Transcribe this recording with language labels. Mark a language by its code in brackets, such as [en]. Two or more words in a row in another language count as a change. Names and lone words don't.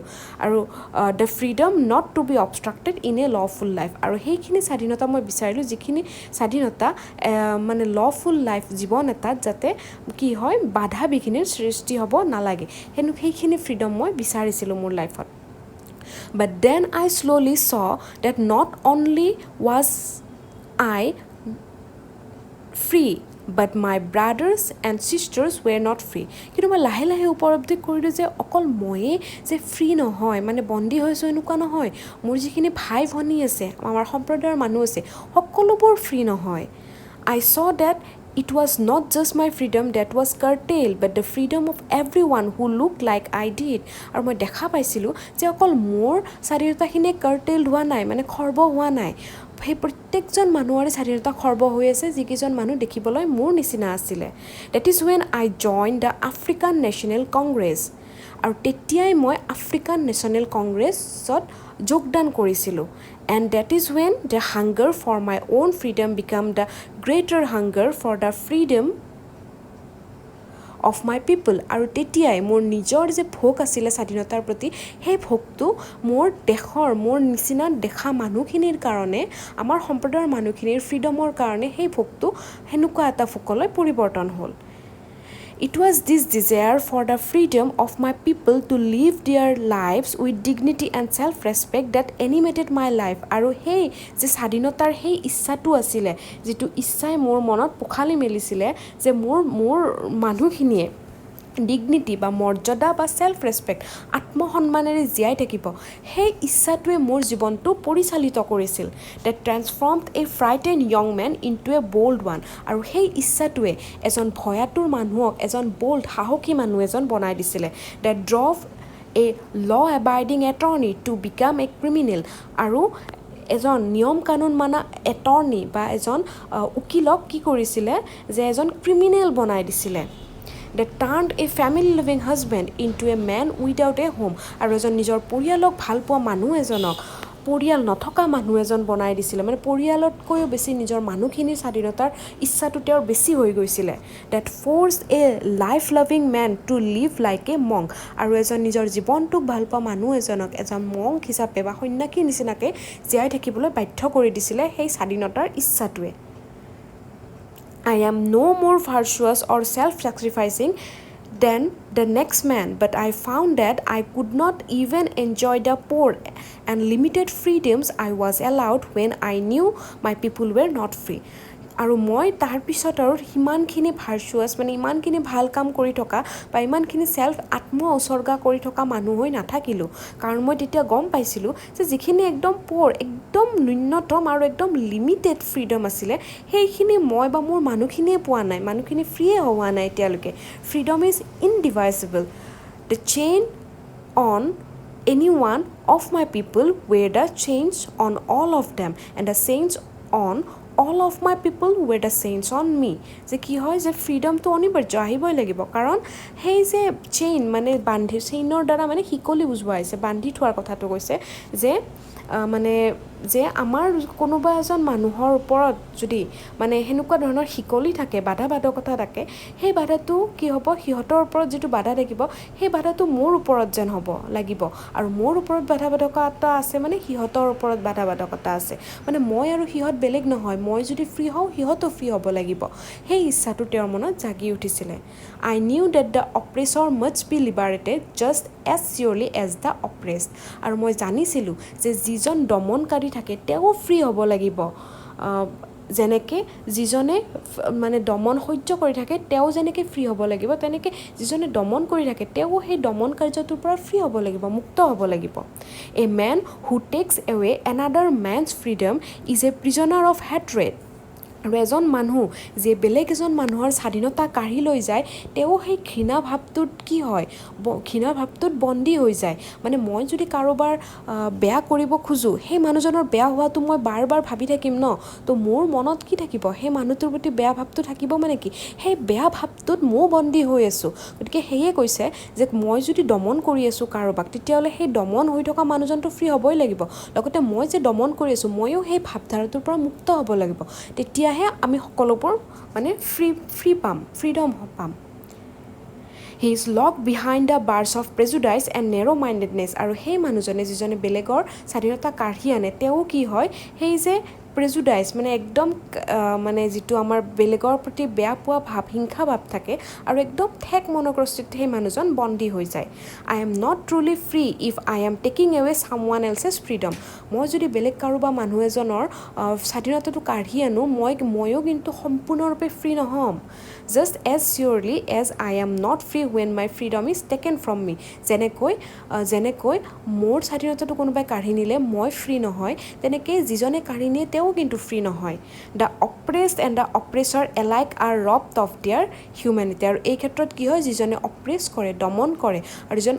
[as] আৰু [en] the freedom not to be obstructed in a lawful life, [as] আৰু সেইখিনি স্বাধীনতা মই বিচাৰিলোঁ, যিখিনি স্বাধীনতা মানে [en] lawful life, [as] জীৱন এটাত যাতে কি হয় বাধা বিঘিনিৰ সৃষ্টি হ'ব নালাগে, সেইখিনি ফ্ৰীডম মই বিচাৰিছিলোঁ মোৰ লাইফত। [en] But then I slowly saw that not only was I free, but my brothers and sisters were not free. [as] কিন্তু মই লাহে লাহে উপলব্ধি কৰিলোঁ যে অকল ময়ে যে ফ্ৰী নহয়, মানে বন্দী হৈছোঁ এনেকুৱা নহয়। মোৰ যিখিনি ভাই ভনী আছে, আমাৰ সম্প্ৰদায়ৰ মানুহ আছে, সকলোবোৰ ফ্ৰী নহয়। [en] I saw that it was not just my freedom that was curtailed, but the freedom of everyone who looked like I did. [as] আৰু মই দেখা পাইছিলোঁ যে অকল মোৰ স্বাধীনতাখিনি কাৰ্টেইল্ড হোৱা নাই, মানে খৰ্ব হোৱা নাই, সেই প্ৰত্যেকজন মানুহৰে স্বাধীনতা খৰ্ব হৈ আছে, যিকেইজন মানুহ দেখিবলৈ মোৰ নিচিনা আছিলে। [en] That is when I joined the African National Congress. [as] আৰু তেতিয়াই মই আফ্ৰিকান নেশ্যনেল কংগ্ৰেছত যোগদান কৰিছিলোঁ। [en] And that is when the hunger for my own freedom became the greater hunger for the freedom of my people. [as] আৰু তেতিয়াই মোৰ নিজৰ যে ভোগ আছিলে স্বাধীনতাৰ প্ৰতি, সেই ভোগটো মোৰ দেশৰ, মোৰ নিচিনা দেখা মানুহখিনিৰ কাৰণে, আমাৰ সম্প্ৰদায়ৰ মানুহখিনিৰ ফ্ৰীডমৰ কাৰণে সেই ভোগটো সেনেকুৱা এটা ভোগলৈ পৰিৱৰ্তন হ'ল। [en] It was this desire for the freedom of my people to live their lives with dignity and self-respect that animated my life. [as] আৰু সেই যে স্বাধীনতাৰ সেই ইচ্ছাটো আছিলে, যিটো ইচ্ছাই মোৰ মনত পোখালি মেলিছিলে যে মোৰ মানুহখিনিয়ে ডিগনিটি বা মৰ্যাদা বা [en] self respect, [as] আত্মসন্মানেৰে জীয়াই থাকিব, সেই ইচ্ছাটোৱে মোৰ জীৱনটো পৰিচালিত কৰিছিল। [en] That transformed a frightened young man into a bold one. [as] আৰু সেই ইচ্ছাটোৱে এজন ভয়াতুৰ মানুহক এজন বল্ড, সাহসী মানুহ এজন বনাই দিছিলে। [en] That drove a law abiding attorney to become a criminal. [as] আৰু এজন নিয়ম কানুন মানা এটৰ্নি বা এজন উকিলক কি কৰিছিলে, যে এজন ক্ৰিমিনেল বনাই দিছিলে। [en] That turned a family-loving husband into a man without a home. [as] আৰু এজন নিজৰ পৰিয়ালক ভাল পোৱা মানুহ এজনক পৰিয়াল নথকা মানুহ এজন বনাই দিছিলে, মানে পৰিয়ালতকৈও বেছি নিজৰ মানুহখিনিৰ স্বাধীনতাৰ ইচ্ছাটো তেওঁৰ বেছি হৈ গৈছিলে। [en] That forced a life-loving man to live like a monk. [as] আৰু এজন নিজৰ জীৱনটোক ভাল পোৱা মানুহ এজনক এজন মংক হিচাপে বা সন্ন্যাসীৰ নিচিনাকৈ জীয়াই থাকিবলৈ বাধ্য কৰি দিছিলে সেই স্বাধীনতাৰ ইচ্ছাটোৱে। [en] I am no more virtuous or self-sacrificing than the next man, but I found that I could not even enjoy the poor and limited freedoms I was allowed when I knew my people were not free. [as] আৰু মই তাৰপিছত আৰু সিমানখিনি ভাৰ্চুৱাছ মানে ইমানখিনি ভাল কাম কৰি থকা বা ইমানখিনি আত্ম উচৰ্গা কৰি থকা মানুহ হৈ নাথাকিলোঁ কাৰণ মই তেতিয়া গম পাইছিলোঁ যে যিখিনি একদম একদম ন্যূনতম আৰু একদম [en] limited freedom [as] আছিলে সেইখিনি মই বা মোৰ মানুহখিনিয়ে পোৱা নাই মানুহখিনি ফ্ৰীয়ে হোৱা নাই এতিয়ালৈকে [en] freedom is indivisible the chain on any one of my people were the chains on all of them and the chains on all of my people were the chains on me [as] যে কি হয় যে ফ্ৰীডমটো অনিবাৰ্য আহিবই লাগিব কাৰণ সেই যে চেইন মানে চেইনৰ দ্বাৰা মানে শিকলি বুজোৱা হৈছে বান্ধি থোৱাৰ কথাটো কৈছে যে মানে যে আমাৰ কোনোবা এজন মানুহৰ ওপৰত যদি মানে সেনেকুৱা ধৰণৰ শিকলি থাকে বাধা বাধকতা থাকে সেই বাধাটো কি হ'ব সিহঁতৰ ওপৰত যিটো বাধা থাকিব সেই বাধাটো মোৰ ওপৰত যেন হ'ব লাগিব আৰু মোৰ ওপৰত বাধা বাধকতা আছে মানে সিহঁতৰ ওপৰত বাধা বাধকতা আছে মানে মই আৰু সিহঁত বেলেগ নহয় মই যদি ফ্ৰী হওঁ সিহঁতো ফ্ৰী হ'ব লাগিব সেই ইচ্ছাটো তেওঁৰ মনত জাগি উঠিছিলে [en] I knew that the oppressor must be liberated just as surely as the oppressed [as] আৰু মই জানিছিলোঁ যে যিজন দমনকাৰী থাকে তেওঁ ফ্ৰী হ'ব লাগিব যেনেকৈ যিজনে মানে দমন সহ্য কৰি থাকে তেওঁ যেনেকৈ ফ্ৰী হ'ব লাগিব তেনেকৈ যিজনে দমন কৰি থাকে তেওঁ সেই দমন কাৰ্যটোৰ পৰা ফ্ৰী হ'ব লাগিব মুক্ত হ'ব লাগিব [en] A man who takes away another man's freedom is a prisoner of hatred [as] আৰু এজন মানুহ যে বেলেগ এজন মানুহৰ স্বাধীনতা কাঢ়ি লৈ যায় তেওঁ সেই ঘৃণা ভাৱটোত কি হয় ঘৃণা ভাৱটোত বন্দী হৈ যায় মানে মই যদি কাৰোবাৰ বেয়া কৰিব খোজোঁ সেই মানুহজনৰ বেয়া হোৱাটো মই বাৰ বাৰ ভাবি থাকিম ন তো মোৰ মনত কি থাকিব সেই মানুহটোৰ প্ৰতি বেয়া ভাৱটো থাকিব মানে কি সেই বেয়া ভাৱটোত ময়ো বন্দী হৈ আছোঁ গতিকে সেয়ে কৈছে যে মই যদি দমন কৰি আছোঁ কাৰোবাক তেতিয়াহ'লে সেই দমন হৈ থকা মানুহজনটো ফ্ৰী হ'বই লাগিব লগতে মই যে দমন কৰি আছোঁ ময়ো সেই ভাৱধাৰাটোৰ পৰা মুক্ত হ'ব লাগিব তেতিয়াহে আমি সকলোবোৰ মানে ফ্ৰীডম পাম [en] He is locked behind the bars of prejudice and narrow-mindedness [as] আৰু সেই মানুহজনে যিজনে বেলেগৰ স্বাধীনতা কাঢ়ি আনে তেওঁ কি হয় সেই যে প্ৰেজুডাইজ মানে একদম মানে যিটো আমাৰ বেলেগৰ প্ৰতি বেয়া পোৱা ভাৱ হিংসা ভাৱ থাকে আৰু একদম ঠেক মনোগ্ৰস্তিত সেই মানুহজন বন্দী হৈ যায় I [en] am not truly free if I am taking away someone else's freedom [as] মই যদি বেলেগ কাৰোবা মানুহ এজনৰ স্বাধীনতাটো কাঢ়ি আনো ময়ো কিন্তু সম্পূৰ্ণৰূপে ফ্ৰী নহ'ম [en] just as surely as I am not free when my freedom is taken from me [as] যেনেকৈ মোৰ স্বাধীনতাটো কোনোবাই কাঢ়ি নিলে মই ফ্ৰী নহয় তেনেকৈ যিজনে কাঢ়ি নিয়ে তেওঁ কিন্তু ফ্ৰী নহয় [en] The oppressed and the oppressor alike are robbed of their humanity [as] আৰু এই ক্ষেত্ৰত কি হয় যিজনে অপ্ৰেছ কৰে দমন কৰে আৰু যিজন